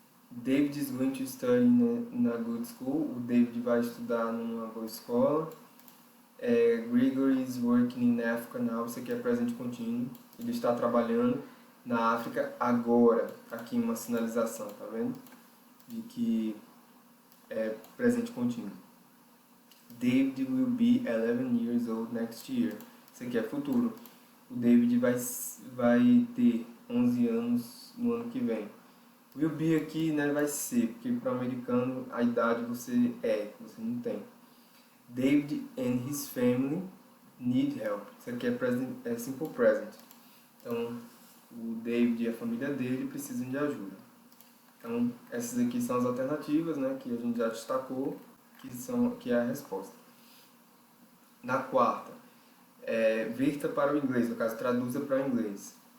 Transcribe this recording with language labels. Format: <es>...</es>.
<en>David is going to study in a good school.</en> <pt>O David vai estudar numa boa escola.</pt> <en>Gregory is working in Africa now.</en> <pt>Isso aqui é presente contínuo. Ele está trabalhando na África agora. Aqui uma sinalização, tá vendo? De que é presente contínuo.</pt> <en>David will be 11 years old next year.</en> <pt>Isso aqui é futuro. O David vai ter 11 anos no ano que vem. Will be aqui, né, vai ser, porque para o americano a idade você não tem.</pt> <en>David and his family need help.</en> <pt>Isso aqui é simple present. Então, o David e a família dele precisam de ajuda. Então, essas aqui são as alternativas, né, que a gente já destacou, que é a resposta. Na 4, verta para o inglês, no caso, traduza para o inglês.</pt>